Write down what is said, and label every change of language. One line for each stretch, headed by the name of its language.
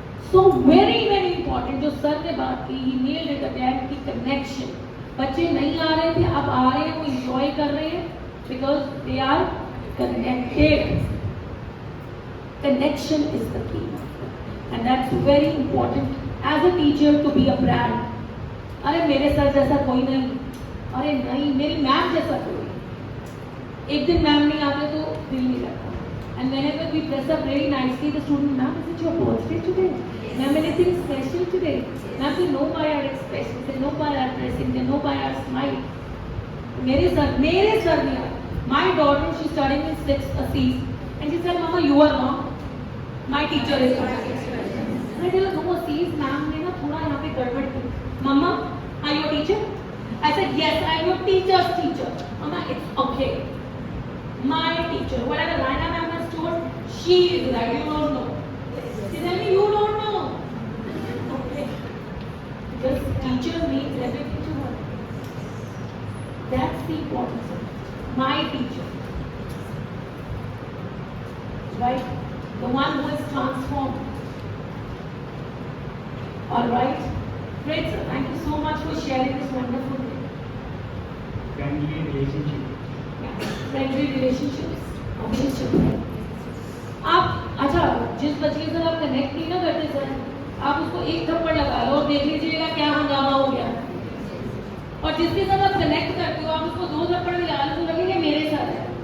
English: So very very important
Hindi: जो sir ने बात की,
English: he nailed it again कि connection.
Hindi: बच्चे नहीं आ रहे थे, अब आ रहे हैं, वो enjoy कर रहे हैं
English: because they are connected. Connection is the key, and that's very important as a teacher to be a brand.
Hindi: अरे मेरे सर जैसा कोई नहीं, अरे नहीं मेरी मैम जैसा कोई. एक दिन मैम नहीं आते तो दिल नहीं लगता.
English: And whenever we dress up very nicely, the student, ma'am, is it your birthday today? Ma'am, anything special today? Ma'am, they know by our expressions, they know by our dressing, they know by our smile.
Hindi: मेरे sir नहीं आए.
English: My daughter, she's studying in 6th C, and she said, Mama, you are wrong. My teacher is right. I tell her, no,
Hindi: C's ma'am ने ना थोड़ा यहाँ पे गड़बड़ की.
English: Mama, are you a teacher? I said, yes, I am your teacher's teacher. Mama, it's okay. My teacher, whatever Raina ma'am has told, she is right. You don't know. She tell me you don't know. Okay. Because teacher means everything to her. That's the importance of it. My teacher. Right? The one who is transformed. Alright? Great sir. Thank you so much for sharing this wonderful day. Friendly relationship.
Hindi: Friendly relationships हमेशा है. आप अच्छा जिस बच्चे के साथ आप connect नहीं ना करते सर, आप उसको एक थप्पड़ लगा लो और देख लीजिएगा क्या हंगामा हो गया. और जिसके साथ आप कनेक्ट करते हो आप उसको 2 थप्पड़ लगा लो तो लगेगा मेरे साथ है.